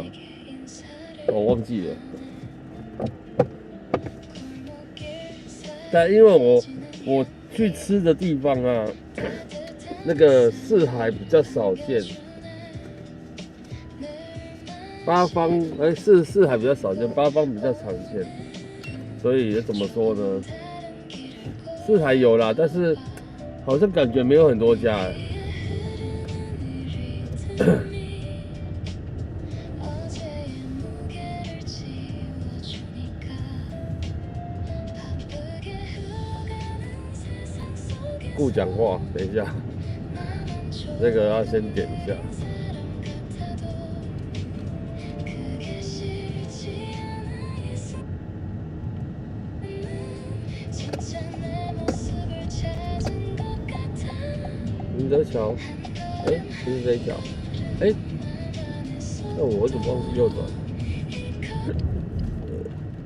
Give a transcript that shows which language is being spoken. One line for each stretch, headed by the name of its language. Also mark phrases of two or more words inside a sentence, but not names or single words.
Korean: 인사를
Chinese: 我忘记了。
Korean: 길
Chinese: 但因为我去吃的地方啊，那个四海比较少见，八方四海比较少见，八方比较常见，所以怎么说呢？四海有啦，但是好像感觉没有很多家。
Korean: 어제의 무게를 지워주니까 바쁘게 흘러가는 세상 속에
Chinese: 顾讲话，等一下，
Korean: 나만 좋은
Chinese: 这个要先点一下。
Korean: 사람 같아도 그게 싫지 않아 진짜 내 모습을 찾은 것 같아
Chinese: 明德桥，哎，不是这一条，哎，那我怎么忘记右转？